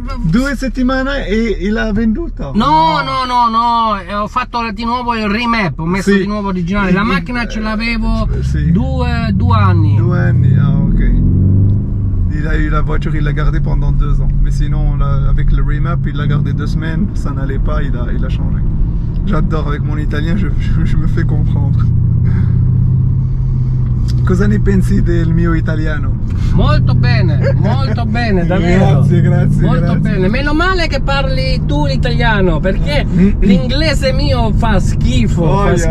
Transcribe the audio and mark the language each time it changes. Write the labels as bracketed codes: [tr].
[it] 2 settimane e l'ha venduta? No, ho fatto di nuovo il remap, ho messo di nuovo originale. La macchina ce l'avevo 2 anni. 2 anni, ah ok. [fr] Il a eu la voiture, il l'a gardée pendant 2 ans. Mais sinon, avec le remap, il l'a gardé 2 semaines, ça n'allait pas, il a changé. J'adore, avec mon italien, je me fais comprendre. [it] Cosa ne pensi del mio italiano? Molto bene, davvero. Grazie. Molto bene. Meno male che parli tu l'italiano, perché l'inglese mio fa schifo,